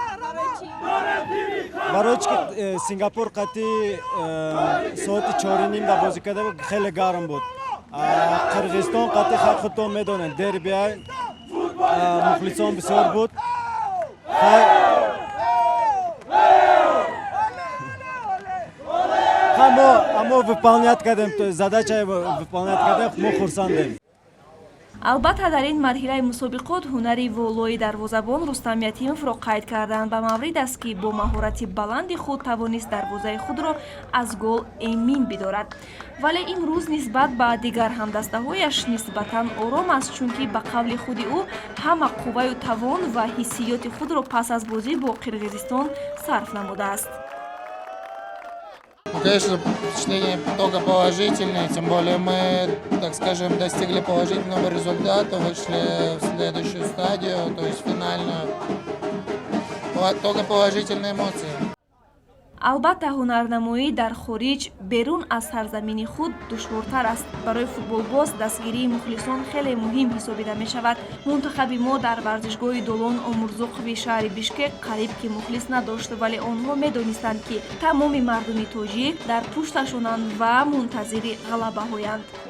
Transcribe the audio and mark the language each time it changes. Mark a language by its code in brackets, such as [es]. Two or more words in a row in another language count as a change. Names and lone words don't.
[tg] барои чи Сингапур қатъи соати 4:30 да бозӣ карда буд, хеле гарм буд. Қирғизистон қатъи худтон медонед дербия, мухлисон бисёр буд. мо выполнять кардем, [ru] задача выполнять [tg] кардем, мо хурсандем. албатта дар ин марҳилаи мусобиқот ҳунари волои дарвозабон Рустам Ятимовро қайд карданд. ба маврид аст ки бо маҳорати баланди худ тавонист дарвозаи худро аз гол эмин бидорад. вале имрӯз нисбат ба дигар ҳамдастаҳояш нисбатан ором аст, чунки ба қавли худи ӯ ҳама қувваю тавон ва ҳиссиёти худро пас аз бозӣ бо Қирғизистон сарф намудааст. [ru] Конечно, впечатления только положительные, тем более мы, так скажем, достигли положительного результата, вышли в следующую стадию, то есть финальную. Только положительные эмоции. [tg] албатта ҳунарнамоӣ дар хориҷ берун аз сарзамини худ душвортар аст. барои футболбоз дастгирии мухлисон хеле муҳим ҳисобида мешавад. мунтахаби мо дар варзишгоҳи Долон Омурзуқови шаҳри Бишкек қариб ки мухлис надошт, вале онҳо медонистанд ки тамоми мардуми тоҷик дар пушташонанд ва мунтазири ғалабаҳоянд.